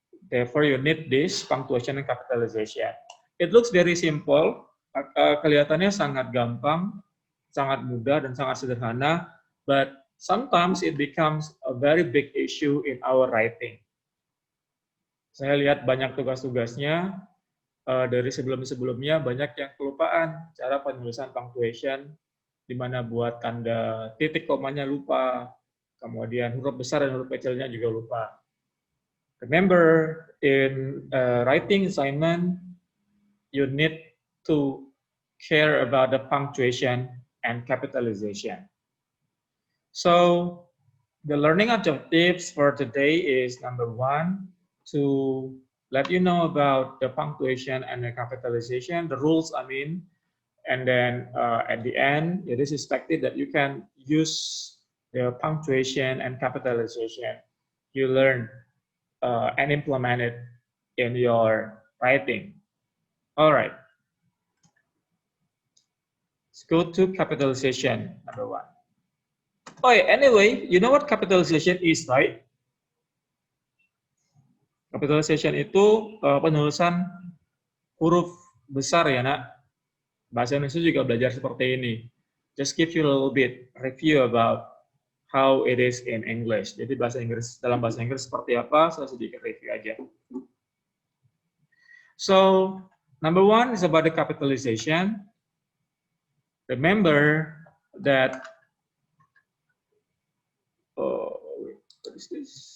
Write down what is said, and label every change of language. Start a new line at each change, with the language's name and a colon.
English: Therefore, you need this punctuation and capitalization. It looks very simple,
Indonesian: kelihatannya sangat gampang, sangat mudah dan sangat sederhana,
English: but sometimes it becomes a very big issue in our writing.
Indonesian: Saya lihat banyak tugas-tugasnya dari sebelum-sebelumnya banyak yang kelupaan cara penulisan punctuation, di mana buat tanda titik komanya lupa, kemudian huruf besar dan huruf kecilnya juga lupa.
English: Remember, in writing assignment, you need to care about the punctuation and capitalization. So, the learning objectives for today is number one, to let you know about the punctuation and the capitalization, the rules, I mean, and then at the end, it is expected that you can use the punctuation and capitalization you learn and implement it in your writing. All right. Let's go to capitalization, number one. Oh, yeah, anyway, you know what capitalization is, right?
Indonesian: Capitalization itu penulisan huruf besar ya, nak. Bahasa Indonesia juga belajar seperti ini.
English: Just give you a little bit review about how it is in English.
Indonesian: Jadi dalam bahasa Inggris seperti apa, saya sedikit review aja.
English: So, number one is about the capitalization. Remember that, what is this?